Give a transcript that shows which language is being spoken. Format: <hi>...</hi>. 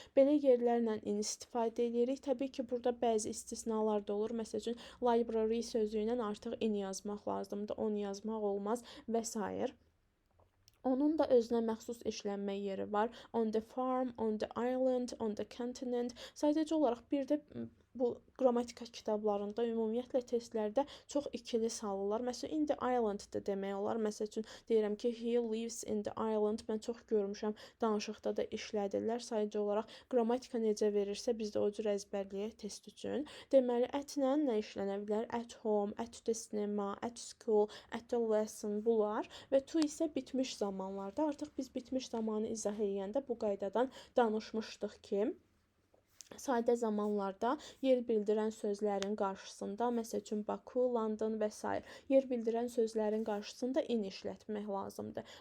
<az>Belə yerlərlə istifadə edirik. Təbii ki, burada bəzi istisnalar da olur. Məsəl üçün, library sözü ilə artıq in yazmaq lazımdır, on yazmaq olmaz və s. Onun da özünə məxsus işlənmə yeri var.</az> <en>On the farm, on the island, on the continent.</en> <az>Sadəcə olaraq bir də bu qrammatika kitablarında, ümumiyyətlə testlərdə çox ikili salırlar. Məsələn, in the island da demək olar. Məsəl üçün, deyirəm ki,</az> <en>he lives in the island.</en> <az>Mən çox görmüşəm, danışıqda da işlədirlər. Sadəcə olaraq qrammatika necə verirsə, biz də o cür əzbərləyək test üçün. Deməli, at-lə nə işlənə bilər?</az> <en>At home, at the cinema, at school, at the lesson,</en> <az>bunlar. Və to isə bitmiş zamanlarda. Artıq biz bitmiş zamanı izah edəndə bu qaydadan danışmışdıq ki, sadə zamanlarda yer bildirən sözlərin qarşısında, məsəl üçün Baku, London və s. yer bildirən sözlərin qarşısında in işlətmək lazımdır.</az>